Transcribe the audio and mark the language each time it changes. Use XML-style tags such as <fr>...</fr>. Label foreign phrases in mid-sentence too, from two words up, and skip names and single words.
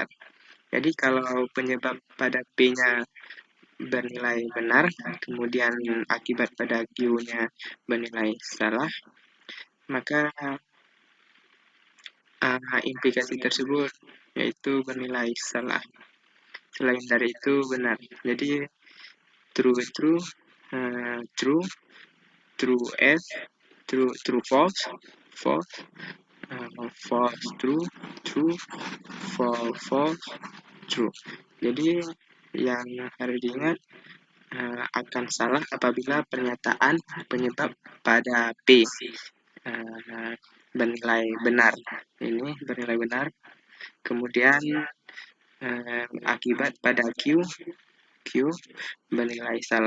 <id>Jadi kalau penyebab pada P-nya bernilai benar, kemudian akibat pada Q-nya bernilai salah, maka implikasi tersebut yaitu bernilai salah. Selain dari itu benar.</id> <en>Jadi true true, true, true S, true false, false, false true, true, false false, true.</en> <id>Jadi yang harus diingat akan salah apabila pernyataan penyebab pada P bernilai benar. Ini bernilai benar. Kemudian akibat pada Q bernilai salah.</id>